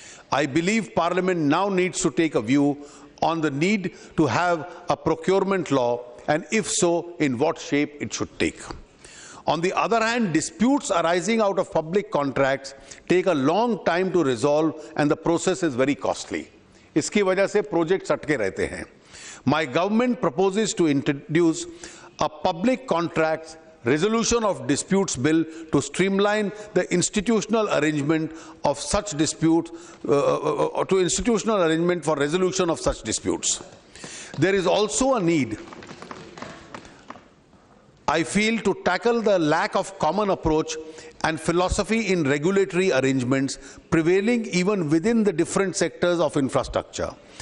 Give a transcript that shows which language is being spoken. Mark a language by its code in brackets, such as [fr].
[en] I believe Parliament now needs to take a view on the need to have a procurement law, and if so, in what shape it should take. On the other hand, disputes arising out of public contracts take a long time to resolve and the process is very costly. [hi] इसकी वजह से projects अटके रहते हैं. [en] My government proposes to introduce a public contracts resolution of disputes bill to streamline the institutional arrangement of such disputes, institutional arrangement for resolution of such disputes. There is also a need, I feel, to tackle the lack of common approach and philosophy in regulatory arrangements prevailing even within the different sectors of infrastructure.